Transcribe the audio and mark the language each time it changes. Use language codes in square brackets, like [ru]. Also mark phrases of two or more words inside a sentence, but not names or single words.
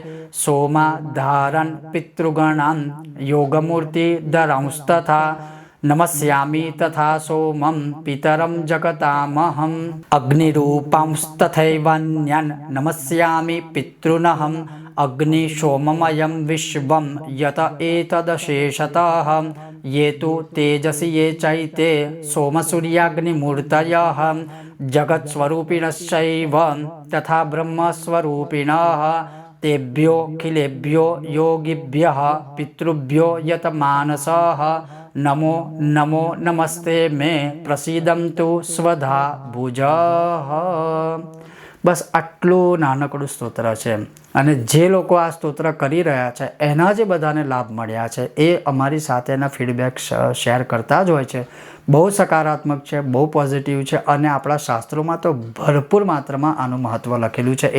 [sa] सोमाधारन पितृगणान योगमूर्तिधरांस्तथा नमस्यामि तथा सोमं पितरम जगतामहं अग्निरूपांस्तथैवान्यान नमस्यामि पितॄनहं अग्नि सोममयं विश्वं यत एतदशेषतः ये तु तेजसि ये चैते सोमसूर्याग्निमूर्तयः जगत्स्वरूपिणश्चैव तथा ब्रह्मस्वरूपिणः तेभ्योऽखिलेभ्यो योगिभ्यः पितृभ्यो यत मानसः नमो नमो नमस्ते मे प्रसीदन्तु स्वधा भुजः। [gu] બસ આટલું નાનકડું સ્તોત્ર છે અને જે લોકો આ સ્તોત્ર કરી રહ્યા છે એના જે બધાને લાભ મળ્યા છે એ અમારી સાથેના [en] feedback share [gu] કરતા જ હોય છે. બહુ સકારાત્મક છે, બહુ પોઝિટિવ છે અને આપણા શાસ્ત્રોમાં તો ભરપૂર માત્રામાં આનું મહત્ત્વ લખેલું છે.